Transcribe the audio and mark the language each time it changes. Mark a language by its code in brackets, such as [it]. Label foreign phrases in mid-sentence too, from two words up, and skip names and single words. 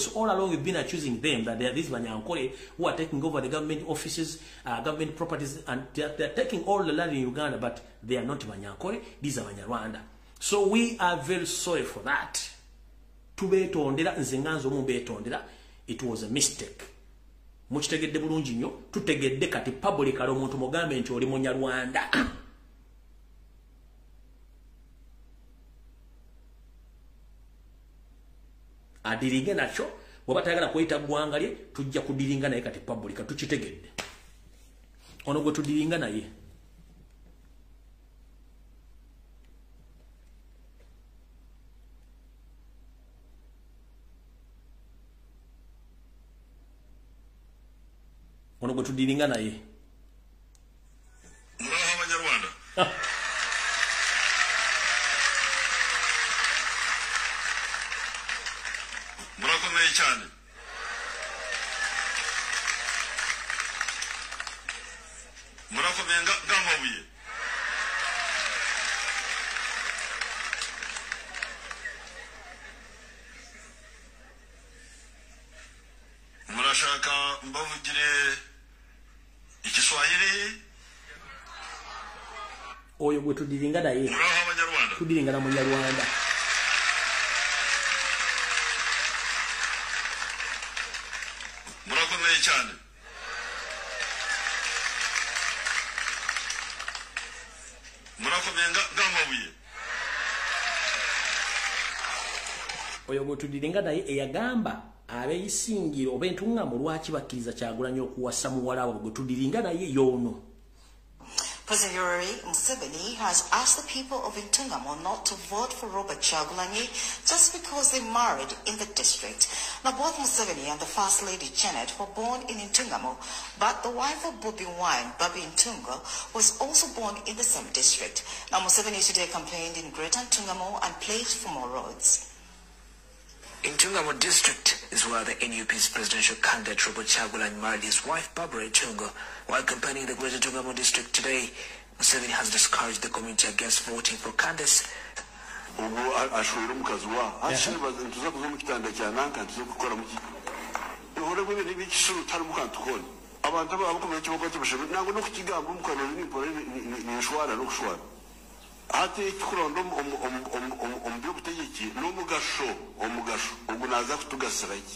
[en] So all along we've been accusing them that they are these Banyankole who are taking over the government offices, government properties, and they are taking all the land in Uganda, but they are not Banyankole. These are Banyarwanda. So we are very sorry for that. It was a mistake. [lg] Mukitegedde bulungi nnyo, tutegedde kati public ali omuntu mugambe nti oli Munyarwanda. Adiringe nakyo bw'oba tayagala kweyita ggwanga lye tujja kudiringa naye kati public tukitegedde. Ono gwe tudiringa naye. Ono gwe tudiringa naye. [rw] Muraho Abanyarwanda. murakomeye cyane murakomeye ngamabuye murashaka mbavugire Ikiswahili [lg] oyo gwe tudiringa naye tudiringa na munyarwanda [rw] murakomeye cyane murakomeye ngamabuye [lg] oyo gwe tudiringa naye eyagamba abeyisingiro obentungamo lwaki bakkiriza Kyagulanyi okuwasa muwala waabwe gwe tudiringa naye yono. [en] President Yoweri Museveni has asked the people of Intungamo not to vote for Robert Kyagulanyi just because they married in the district. Now, both Museveni and the First Lady Janet were born in Intungamo, but the wife of Bobi Wine, Babi Ntungo, was also born in the same district. Now, Museveni today campaigned in Greater Intungamo and pledged for more roads. Intungamo district is where the NUP's presidential candidate Robert Kyagulanyi married his wife Barbara Ntungo. While campaigning in the Greater Intungamo district today, Museveni has discouraged the community against voting for candidates. [nyn] ate kurondo omuby'obutegeki n'omugasho ogunaza kutugasira iki.